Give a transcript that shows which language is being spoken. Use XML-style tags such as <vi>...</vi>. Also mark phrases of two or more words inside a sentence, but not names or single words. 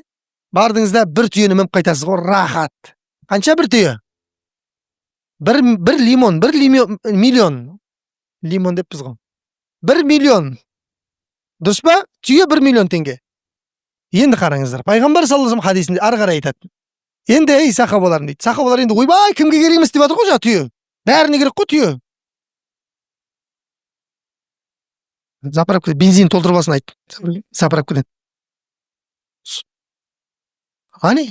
<kk>Бардыңызда бір түйені мініп қайтасыз ғой, рахат. Қанша бір түйе? Бір лимон, миллион. Лимон деппіз ғой. 1 миллион. Дұрыс па? Түйе 1 миллион теңге. Енді қараңыздар. Пайғамбар</kk> <ar>صلى الله عليه وسلم</ar> <kk>хадисінде ары қарай айтады. Енді ей сахабаларым дейді. Сахабалар енді ойбай, кімге керек емес деп жатыр ғой жаңа түйе. Бәріне керек қой түйе. Заправка бензин толтырып алсын айт. Заправкадан. Ани?</kk>